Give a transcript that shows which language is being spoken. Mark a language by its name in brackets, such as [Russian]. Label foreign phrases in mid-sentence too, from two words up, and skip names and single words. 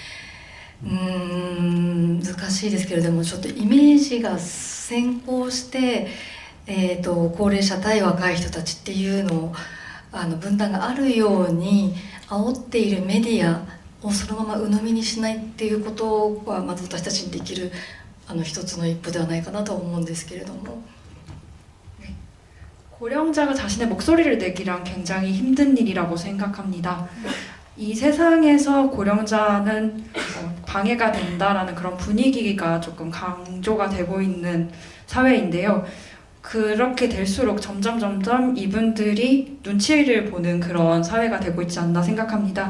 [Japanese] 難しいですけれども、ちょっとイメージが先行して、高齢者対若い人たちっていうのを分断があるように煽っているメディアをそのまま鵜呑みにしないっていうことは、まず私たちにできる一つの一歩ではないかなと思うんですけれども。 [Korean] 고령자가 자신의 목소리를 내기란 굉장히 힘든 일이라고 생각합니다. 이 세상에서 고령자는 방해가 된다라는 그런 분위기가 조금 강조가 되고 있는 사회인데요. 그렇게 될수록 점점 이분들이 눈치를 보는 그런 사회가 되고 있지 않나 생각합니다.